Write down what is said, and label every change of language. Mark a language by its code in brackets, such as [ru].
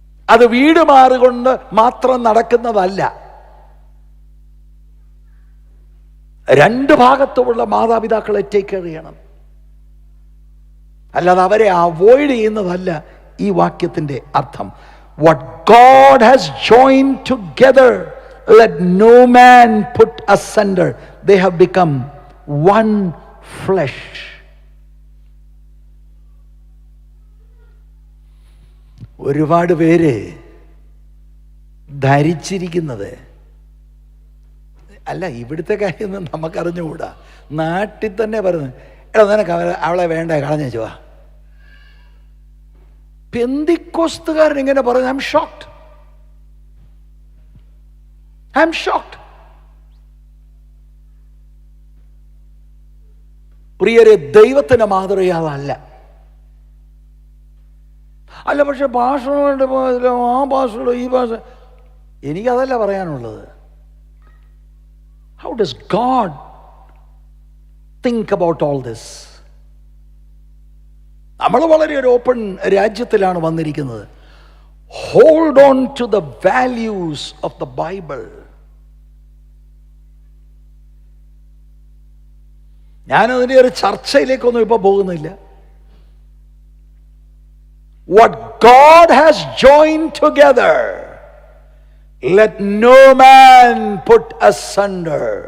[ml] അത് വീട് മാറുകൊണ്ട് മാത്രം നടക്കുന്നതല്ല. രണ്ട് ഭാഗത്തുമുള്ള മാതാപിതാക്കളെ ടേക്ക് കെയർ ചെയ്യണം. അല്ലാതെ അവരെ അവോയ്ഡ് ചെയ്യുന്നതല്ല ഈ വാക്യത്തിന്റെ അർത്ഥം. [en] What God has joined together, let no man put asunder. They have become one flesh. [ml] ഒരുപാട് പേര് ധരിച്ചിരിക്കുന്നത്, അല്ല ഇവിടുത്തെ കാര്യമൊന്നും നമുക്കറിഞ്ഞുകൂടാ, നാട്ടിൽ തന്നെ പറഞ്ഞു, നിനക്ക് അവളെ വേണ്ട, കളഞ്ഞു വെച്ചുവാ. പെന്തിക്കോസ്തുകാരൻ ഇങ്ങനെ പറഞ്ഞു. [en] I am shocked. [ml] പ്രിയരെ, ദൈവത്തിന്റെ മാതൃക അതല്ല. അല്ല, പക്ഷെ ഭാഷണമായിട്ട് പോയതില്ല, ആ ഭാഷ ഈ ഭാഷ, എനിക്കതല്ല പറയാനുള്ളത്. [en] How does God think about all this? [ml] നമ്മൾ വളരെ ഒരു ഓപ്പൺ രാജ്യത്തിലാണ് വന്നിരിക്കുന്നത്. [en] Hold on to the values of the Bible. [ml] ഞാനതിൻ്റെ ഒരു ചർച്ചയിലേക്കൊന്നും ഇപ്പൊ പോകുന്നില്ല. [en] What God has joined together, let no man put asunder.